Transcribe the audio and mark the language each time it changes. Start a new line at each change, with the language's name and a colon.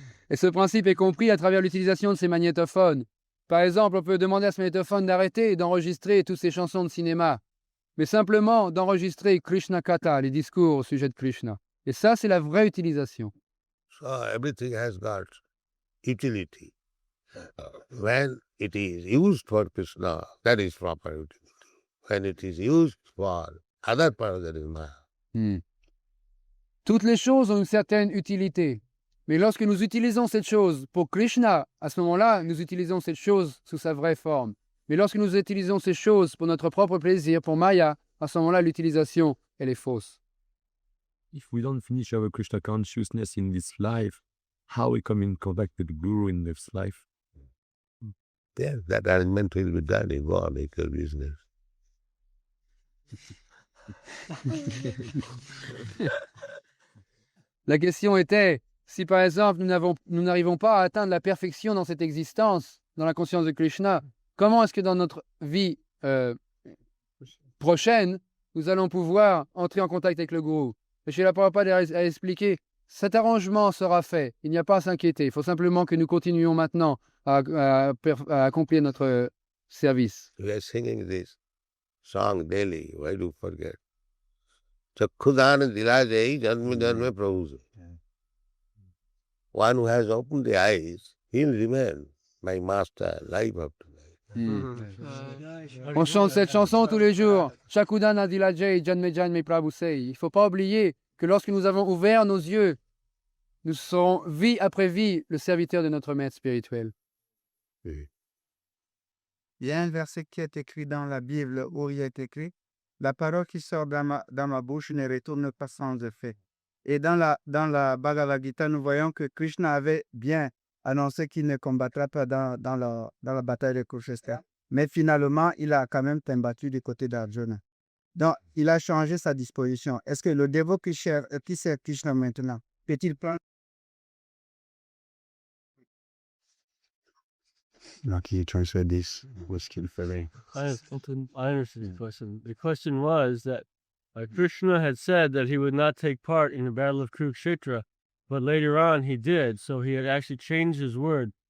French: Et ce principe est compris à travers l'utilisation de ces magnétophones. Par exemple, on peut demander à ce magnétophone d'arrêter et d'enregistrer toutes ces chansons de cinéma, mais simplement d'enregistrer Krishna Katha, les discours au sujet de Krishna. Et ça, c'est la vraie utilisation.
English: So everything has got utility. When it is used for Krishna, that is proper utility. When it is used for other purpose, that is Maya.
French: Toutes les choses ont une certaine utilité. Mais lorsque nous utilisons cette chose pour Krishna, à ce moment-là, nous utilisons cette chose sous sa vraie forme. Mais lorsque nous utilisons ces choses pour notre propre plaisir, pour Maya, à ce moment-là, l'utilisation, elle est fausse.
English: If we don't finish our Krishna consciousness in this life, how we come in contact with the Guru in this life? Yes, that arrangement will be done. You go on, make your business.
French: La question était, si par exemple nous n'arrivons pas à atteindre la perfection dans cette existence, dans la conscience de Krishna, comment est-ce que dans notre vie prochaine, nous allons pouvoir entrer en contact avec le Guru? Et Srila Prabhupada a expliqué, cet arrangement sera fait, il n'y a pas à s'inquiéter, il faut simplement que nous continuions maintenant à accomplir notre service.
English: We are singing this song daily. Why do you forget?
Bangla: Chakkudana dilajai janma janma prabhu.
English: One who has opened the eyes, he'll remain my master life after life.
French: On chante cette chanson tous les jours.
Bangla: Chakudana dilajai janme janme prabhusei.
French: Il ne faut pas oublier que lorsque nous avons ouvert nos yeux, nous serons vie après vie le serviteur de notre maître spirituel. Oui. Il y a un verset qui est écrit dans la Bible où il est écrit « La parole qui sort dans ma bouche ne retourne pas sans effet ». Et dans la Bhagavad Gita, nous voyons que Krishna avait bien annoncé qu'il ne combattra pas dans la bataille de Kurukshetra. Mais finalement, il a quand même combattu du côté d'Arjuna. Donc, il a changé sa disposition. Est-ce que le dévot qui sert Krishna maintenant, peut-il prendre...
English: Lucky translate this was skillfully. I understand the question. The question was that Krishna had said that he would not take part in the battle of Kurukshetra, but later on he did, so he had actually changed his word.